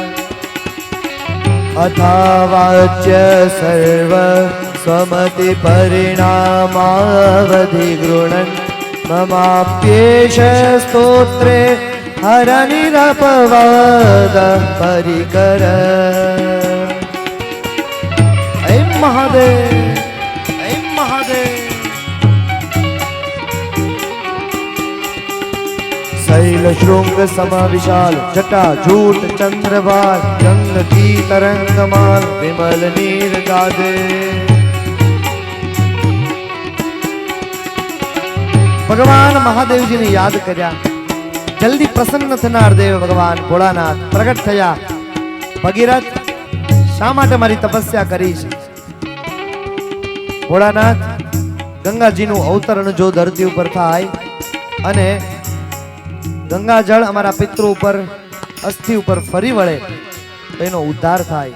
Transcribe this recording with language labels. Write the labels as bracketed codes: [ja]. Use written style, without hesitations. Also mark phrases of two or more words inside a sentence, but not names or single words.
[sa] અથાવાચ્ય સર્વ સ્વમતિ પરિણામાવધિ ગૃણન મમાપ્યેષ સ્તોત્રે હરનિરપવાદ પરિકર. [hi] ऐं महादेव, ऐं महादेव. शैल श्रृंग सम विशाल जटा झूट चंद्रवाल गंग की तरंगमाल विमल नीर गादे. [gu] ભગવાન મહાદેવ જી ને યાદ કર્યા. જલ્દી પ્રસન્ન થનાર દેવ ભગવાન ભોળાનાથ પ્રગટ થયા. ભગીરથ શા માટે મારી તપસ્યા કરી છે? ભોળાનાથ, ગંગાજીનું અવતરણ જો ધરતી ઉપર થાય અને ગંગાજળ અમારા પિતૃ ઉપર અસ્થિ ઉપર ફરી વળે તો એનો ઉદ્ધાર થાય.